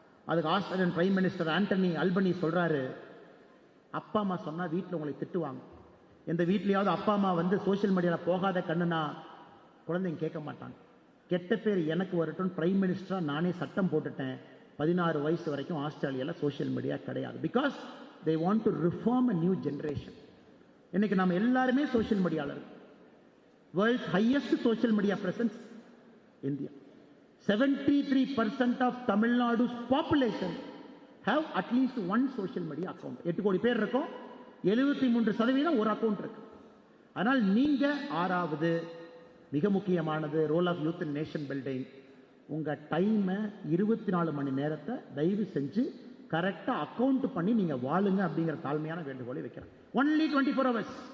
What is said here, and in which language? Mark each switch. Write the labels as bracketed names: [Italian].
[Tamil] அதுக்கு Australian prime minister Antony அல்பனி சொல்றாரு, அப்பா அம்மா சொன்னா வீட்டில் உங்களை திட்டுவாங்க, எந்த வீட்லயாவது அப்பா அம்மா வந்து சோசியல் மீடியாவில் போகாத கண்ணுனா குழந்தைங்க கேட்க மாட்டாங்க, கெட்ட பேர் எனக்கு வரட்டும், பிரைம் மினிஸ்டரா நானே சட்டம் போட்டுட்டேன், 16 வயசு வரைக்கும் ஆஸ்திரேலியாவில் சோசியல் மீடியா கிடையாது. [English] Because they want to reform a new generation. [Tamil] இன்னைக்கு நம்ம எல்லாருமே சோசியல் மீடியாவில் இருக்கு. [English] World's highest social media presence India. 73% of Tamil Nadu's population have at least one social media account. [Tamil] 8 கோடி பேர் இருக்கும், 73% ஒரு அக்கௌண்ட் இருக்கு. ஆனால் நீங்க 6வது மிக முக்கியமானது [English] Role of youth in nation building. [Tamil] உங்கள் டைமை 24 மணி நேரத்தை தயவு செஞ்சு கரெக்டாக அக்கௌண்ட் பண்ணி நீங்கள் வாழுங்க அப்படிங்கிற தாழ்மையான வேண்டுகோளை வைக்கிறேன். [English] Only 24 hours.